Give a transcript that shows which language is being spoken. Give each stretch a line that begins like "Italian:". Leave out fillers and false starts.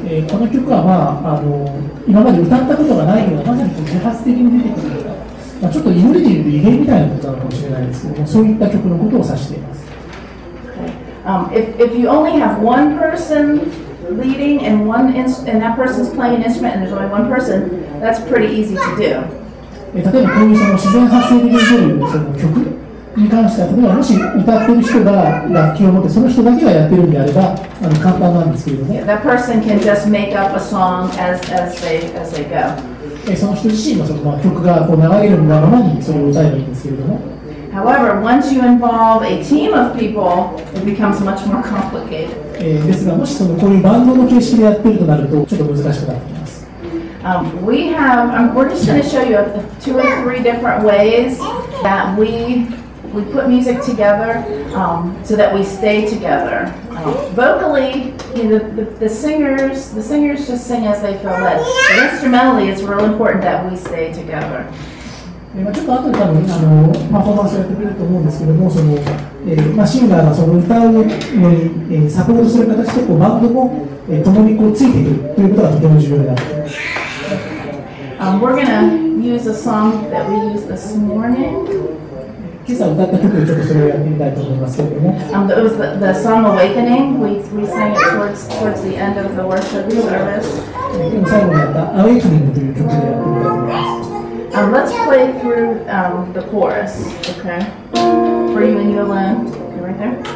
Japanese: この曲は、今まで歌ったことがないような、まさに自発的に出てくるような、ちょっと祈りでいうと異変みたいなことなのかもしれないですけども、そういった曲のことを指しています。
English: If you only have one person leading and that person's playing an instrument and there's only one person, that's pretty easy to do.
Japanese: 例えばこういうその自然発生的に出るその曲に関しては、例えばもし歌ってる人が楽器を持ってその人だけがやってるんであれば簡単なんですけれども、
English: That person can just make up a song as they go.
Japanese: その人自身のその曲がこう流れるままにそれを歌えばいいんですけれども。
English: However, once you involve a team of people, it becomes much more complicated.
Japanese: ですが、もしそのこういうバンドの形式でやってるとなるとちょっと難しくなってきます。
English: We're just going to show you 2 or 3 different ways that we put music together so that we stay together. Vocally, the singers just sing as they feel led. But instrumentally, it's real important that we stay together.
Japanese: ちょっと後で多分パフォーマンスをやってくれると思うんですけども、シンガーがその歌うのにサポートする形でバンドも共についていくということがとても重要になっています。
English: We're going to use a song that we used this morning.
Japanese: 今朝歌った曲でちょっとそれをやってみたいと思いますけれども。
English: It was the song Awakening. We sang it towards the end of the worship service.
Japanese: 今最後にやった Awakening という曲でやってみたいと思います。
English: Let's play through the chorus, okay? For you and you alone. Okay, right there?